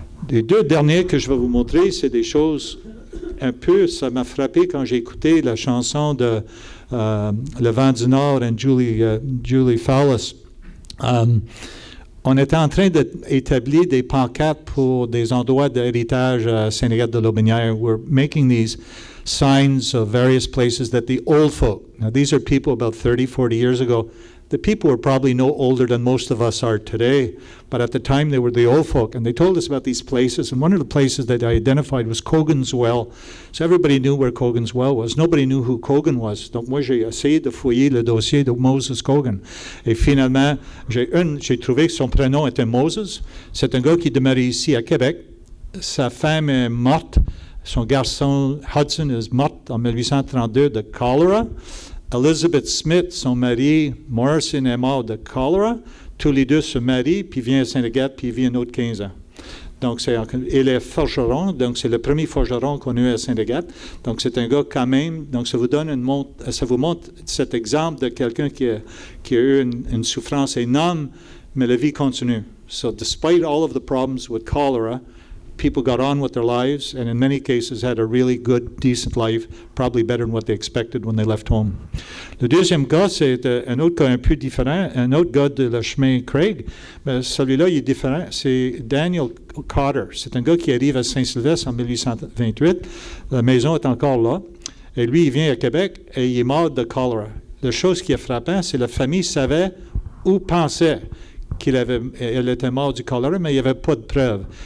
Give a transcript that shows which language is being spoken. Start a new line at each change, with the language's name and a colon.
French: Les deux derniers que je vais vous montrer, c'est des choses un peu, ça m'a frappé quand j'ai écouté la chanson de Le Vent du Nord et Julie Fowlis. On était en train d'établir des pancartes pour des endroits d'héritage à Saint-Agathe-de-l'Aubinière.
English: We're making these signs of various places that the old folk, now these are people about 30, 40 years ago. The people were probably no older than most of us are today, but at the time they were the old folk, and they told us about these places, and one of the places that I identified was Cogan's Well. So everybody knew where Cogan's Well was. Nobody knew who Cogan was.
French: Donc moi, j'ai essayé de fouiller le dossier de Moses Cogan. Et finalement, j'ai trouvé que son prénom était Moses. C'est un gars qui demeurait ici à Québec. Sa femme est morte. Son garçon Hudson est mort en 1832 de choléra. Elizabeth Smith, son mari, Morrison, est mort de choléra. Tous les deux se marient, puis vient à Saint-Agathe, puis il vit un autre 15 ans. Donc, il est forgeron, donc c'est le premier forgeron qu'on a eu à Saint-Agathe. Donc, c'est un gars quand même, donc ça vous montre cet exemple de quelqu'un qui a eu une souffrance énorme, mais la vie continue.
English: So, despite all of the problems with cholera, people got on with their lives, and in many cases had a really good, decent life, probably better than what they expected when they left home.
French: Le deuxième gars, c'est un autre gars un peu différent, un autre gars de le chemin Craig. Mais celui-là, il est différent. C'est Daniel Cotter. C'est un gars qui arrive à Saint-Sylvestre en 1828. La maison est encore là. Et lui, il vient à Québec et il est mort de choléra. La chose qui est frappante, c'est que la famille savait ou pensait qu'elle était morte du choléra, mais il n'y avait pas de preuves.